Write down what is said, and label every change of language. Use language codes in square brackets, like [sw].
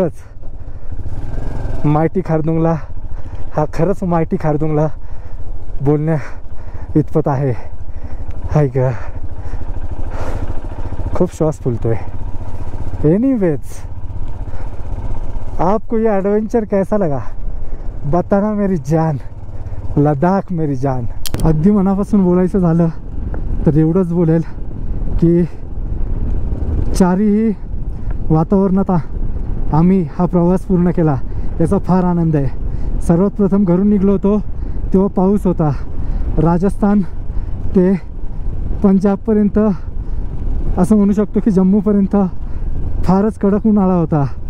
[mr] खरंच मायटी खारदुंगला हा खरंच मायटी खारदुंगला बोलण्या इतपत आहे. हाय का, खूप श्वास फुलतोय. [hi] एनीवेज, आपको ये एडवेंचर कैसा लगा बताना मेरी जान. लडाख मेरी जान. [mr] अगदी मनापासून बोलायचं झालं तर एवढंच बोलेल की चारही वातावरणात आम्ही हा प्रवास पूर्ण केला, याचा फार आनंद आहे. सर्वात प्रथम घरून निघलो होतो तेव्हा पाऊस होता. राजस्थान ते पंजाबपर्यंत असं म्हणू शकतो की जम्मूपर्यंत फारच कडक उन्हाळा होता.